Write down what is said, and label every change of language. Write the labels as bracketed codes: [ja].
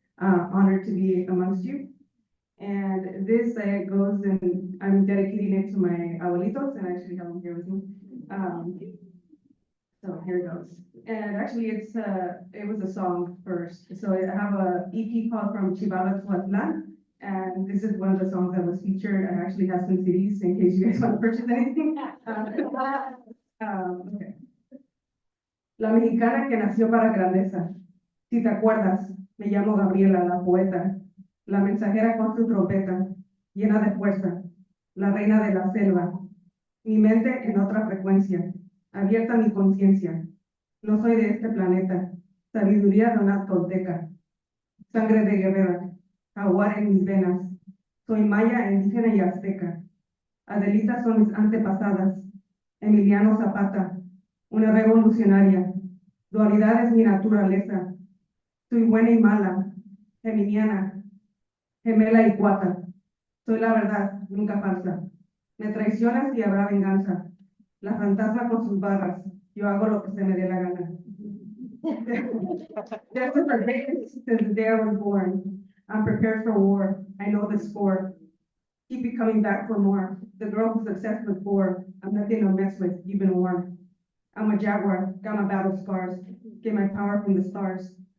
[en] Honored to be amongst you. And this goes, and I'm dedicating it to my abuelitos, and I actually have them here with me. So here it goes. And actually, it was a song first. So I have a EP called From Chivala to Atlan. And this is one of the songs that was featured. I actually have some CDs in case you guys want to purchase anything. Okay. [es] La mexicana que nació para grandeza. Si te acuerdas, me llamo Gabriela, la poeta, la mensajera con su trompeta, llena de fuerza, la reina de la selva. Mi mente en otra frecuencia, abierta mi conciencia. No soy de este planeta, sabiduría de una tolteca, sangre de guerrera. Jaguar en mis venas. Soy maya, indígena y azteca. Adelita son mis antepasadas. Emiliano Zapata, una revolucionaria. Dualidad es mi naturaleza. Soy buena y mala, geminiana, gemela y cuata. Soy la verdad, nunca falsa. Me traicionas y habrá venganza. La fantasma con sus barras. Yo hago lo que se me dé la gana. [en] That's what my since the day I was born. I'm prepared for war. I know the score. Keep it coming back for more. The girl who's obsessed with war. I'm nothing to mess with. You've been warned. I'm a jaguar. Got my battle scars. Get my power from the stars.